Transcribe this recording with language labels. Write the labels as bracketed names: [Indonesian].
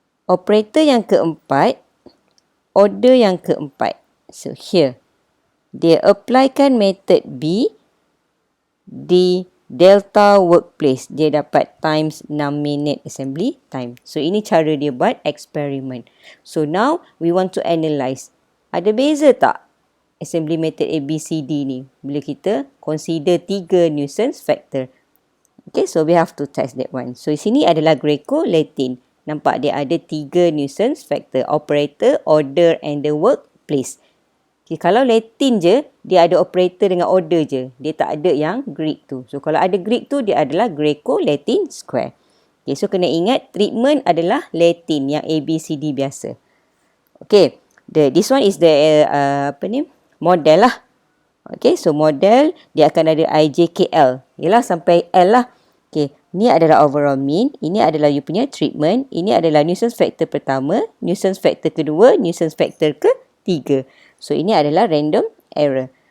[Malay] Operator yang keempat, order yang keempat. [English] So, here. [Malay] Dia applykan method B di delta workplace. Dia dapat times 6 minute assembly time. So, ini cara dia buat eksperimen. [English] So, now we want to analyse. [Malay] Ada beza tak [English] assembly method A, B, C, D ni? [Malay] Bila kita [English] consider 3 nuisance factor. Okay, so we have to test that one. So, [Malay] sini adalah [English] Graeco-Latin. [Malay] Nampak dia ada [English] 3 nuisance factor. Operator, order and the workplace. workplace. [Malay] Okay, kalau Latin je, dia ada operator dengan order je. Dia tak ada yang Greek tu. So, kalau ada Greek tu, dia adalah Graeco-Latin square. Okay, so kena ingat treatment adalah Latin yang ABCD biasa. [English] Okay, this one is the model lah. [Malay] Okay, so model dia akan ada IJKL. Yalah sampai L lah. Okay, ni adalah overall mean. Ini adalah you punya treatment. Ini adalah nuisance factor pertama, nuisance factor kedua, nuisance factor ketiga. So, ini adalah random error.